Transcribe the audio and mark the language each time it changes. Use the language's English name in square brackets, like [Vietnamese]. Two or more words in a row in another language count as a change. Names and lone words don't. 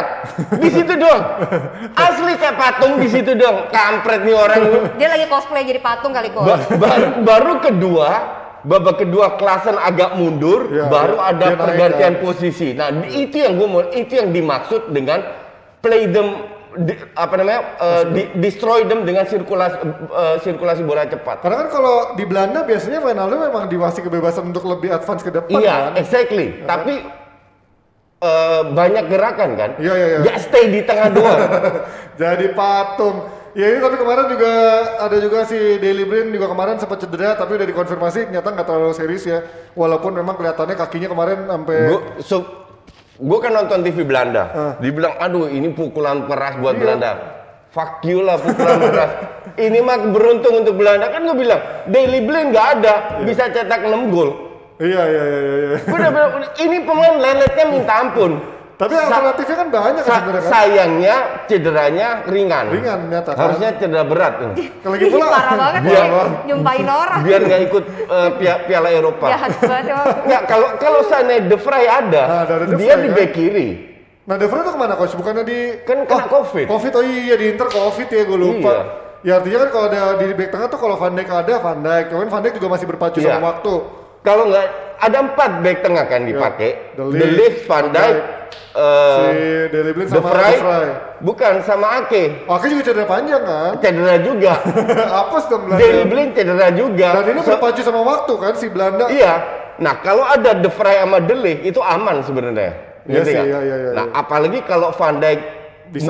[Indonesian] Di situ doang. Asli kayak patung di situ doang. Kampret nih orang. Dia lagi cosplay jadi patung kali kok. Baru kedua, babak kedua Klaassen agak mundur, Ya, baru dia ada naik, pergantian kan. posisi. Nah, itu yang itu yang dimaksud dengan [English] play them destroy them [Indonesian] dengan sirkulasi bola cepat. Karena kan kalau di Belanda biasanya Wijnaldum memang dikasih kebebasan untuk lebih advance ke depan Iya, kan. exactly. Tapi banyak gerakan kan? Iya. Nggak stay di tengah doang. Jadi patung. Ya ini tapi kemarin juga ada juga si Daley Blind juga kemarin sempat cedera tapi udah dikonfirmasi ternyata nggak terlalu serius ya. Walaupun memang kelihatannya kakinya kemarin sampai Gue kan nonton TV Belanda, dibilang aduh ini pukulan keras buat Iya. Belanda. [English] Fuck you [Indonesian] lah pukulan keras. Ini mah beruntung untuk Belanda, kan gue bilang Daley Blind nggak ada, bisa cetak 6 gol. Iya. Gue udah bilang ini pemain leletnya minta ampun. Tapi alternatifnya kan banyak kan sebenarnya kan. Sayangnya cederanya ringan. Ringan ternyata kan. Harusnya cedera berat. Kalau lagi pula Parah banget Biar- sih, nyumpahin orang. Biar nggak ikut Piala Eropa. Jahat banget ya. Nggak, kalau seandainya De Vrij ada, Nah, ada De dia Vrij, di kan? back kiri. Nah, De Vrij tuh kemana coach? Bukannya di Kan kena COVID. Covid, oh iya di Inter Covid ya, gue lupa. Iya. Ya artinya kan kalau ada di back tengah tuh kalau Van Dijk ada Van Dijk. Kemarin Van Dijk juga masih berpacu Iya. sama waktu. Kalau nggak ada 4 back tengah kan dipakai, De De Ligt, Van Dijk, Si Daley Blind De sama Vrij, De Vrij. bukan sama Ake, Oke juga cedera panjang kan? cedera juga. Apes dong Belanda. Daley Blind cedera juga. Dan ini berpacu sama waktu kan si Belanda. Iya. Nah kalau ada De Vrij sama De Ligt itu aman sebenarnya. Iya Ngerti sih, nggak? iya. Nah apalagi kalau Van Dijk Bisa